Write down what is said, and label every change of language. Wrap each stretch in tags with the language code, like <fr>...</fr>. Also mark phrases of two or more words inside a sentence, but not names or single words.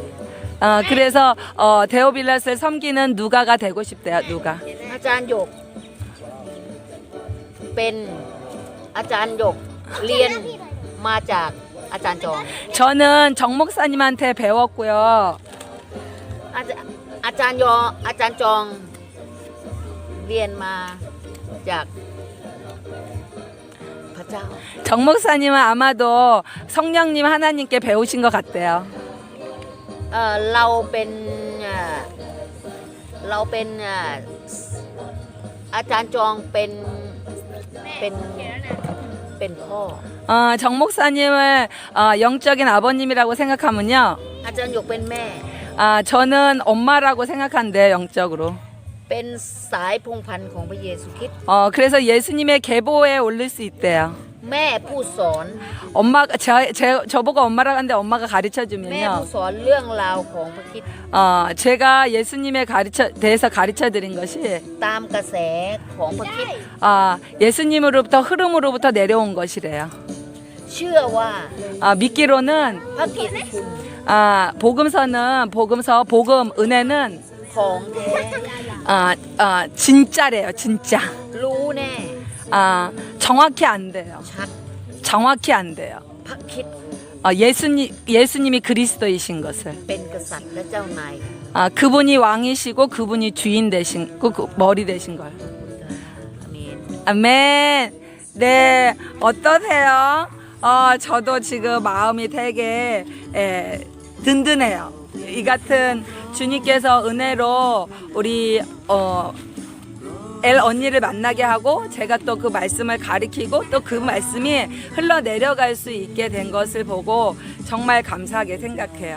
<ko>그래서 데오빌라스를 섬기는 누가가 되고 싶대요. 누가.</ko> <th>อาจารย์หยกเป็นอาจารย์หยกเรียนมาจากอาจารย์จอง</th> <ko>저는 정 목사님한테 배웠고요.</ko> <th>อาจารย์จองเรียนมาจากพระเจ้า</th> <ko>정 목사님은 아마도 성령님 하나님께 배우신 것 같대요.</ko> <th>เราเป็นอาจารย์จองเป็นพ่อ</th> <ko>정 목사님을 영적인 아버님이라고 생각하면요.</ko> <th>อาจารย์หยกเป็นแม่</th> <ko>저는 엄마라고 생각한대요. 영적으로.</ko> <th>เป็นสายพงศ์พันธุ์ของพระเยซูคริสต์</th> <ko>그래서 예수님의 계보에 올릴 수 있대요.</ko> <th>แม่ผู้สอน</th> <ko>엄마가 저보고 엄마라고 하는데 엄마가 가르쳐</ko> <th>แม่</th> <ko>주면요.</ko> <th>ผู้สอนเรื่องราวของพระคริสต์</th> <ko>제가 예수님에 대해서 가르쳐 드린 것이</ko> <th>ตามกระแสของพระคริสต์</th> <ko>예수님으로부터 흐름으로부터 내려온 것이래요.</ko> <th>เชื่อว่า</th> <ko>믿기로는</ko> <th>พระกิตติคุณ</th> <ko>복음 은혜는</ko> <th>ของแท้</th> <ko>진짜래요. 진짜.</ko> <th>รู้แน่</th> <ko>정확히 안 돼요.</ko> <th>ชัด</th> <ko>정확히 안 돼요.</ko> <th>พระคริสต์</th> <ko>예수님이 그리스도이신 것을.</ko> <th>เป็นกษัตริย์และเจ้านาย</th> <ko>그분이 왕이시고 그분이 주인 되신 그 머리 되신 걸.</ko> <th>อาเมน</th> <ko>아멘. 네, 어떠세요? 저도 지금 마음이 되게 든든해요. 이 같은 주님께서 은혜로 우리 엘 언니를 만나게 하고 제가 또 그 말씀을 가리키고 또 그 말씀이 흘러내려갈 수 있게 된 것을 보고 정말 감사하게 생각해요.</ko>